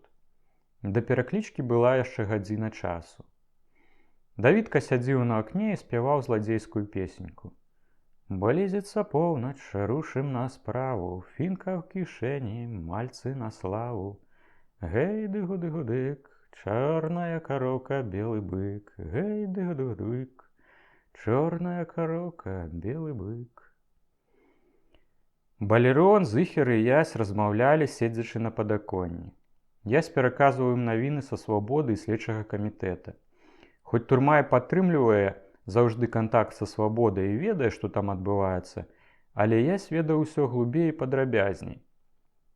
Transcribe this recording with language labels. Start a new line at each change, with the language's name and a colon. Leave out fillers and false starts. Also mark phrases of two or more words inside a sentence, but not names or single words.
Belarusian: Да пераклічкі была яшчэ гадзіна часу. Давідка сядзіў на акне і спяваў зладзейскую песеньку.
Russian: Близится полночь, рушим на справу, финка в кишени, мальцы на славу. Гей, дыгу-дыгу-дык, черная коровка, белый бык. Гей, дыгу-дыгу-дык, черная коровка, белый бык.
Belarusian: Балерон, Зыхер і Ясь размаўлялі, седзячы на падаконні. Ясь пераказваў ім навіны са свабоды і следчага камітэта. Хоць турма і падтрымлівае заўжды кантакт са свабодай і ведае, што там адбываецца, але Ясь ведаў усё глубей і падрабязней.